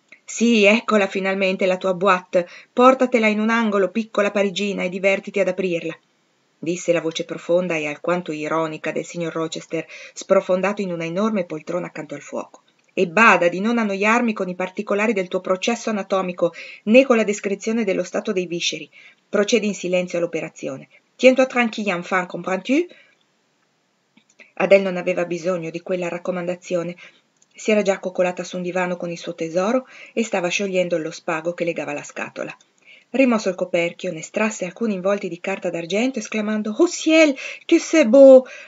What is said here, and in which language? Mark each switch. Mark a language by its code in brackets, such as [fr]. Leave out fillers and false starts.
[it] «Sì, eccola finalmente la tua boîte. Portatela in un angolo, piccola parigina, e divertiti ad aprirla», disse la voce profonda e alquanto ironica del signor Rochester, sprofondato in una enorme poltrona accanto al fuoco. E bada di non annoiarmi con i particolari del tuo processo anatomico, né con la descrizione dello stato dei visceri. Procedi in silenzio all'operazione. [fr] Tiens-toi tranquille, enfant, comprends-tu? [it] Adèle non aveva bisogno di quella raccomandazione. Si era già accoccolata su un divano con il suo tesoro e stava sciogliendo lo spago che legava la scatola. Rimosso il coperchio, ne strasse alcuni involti di carta d'argento, esclamando [fr] «Oh ciel, que c'est beau!»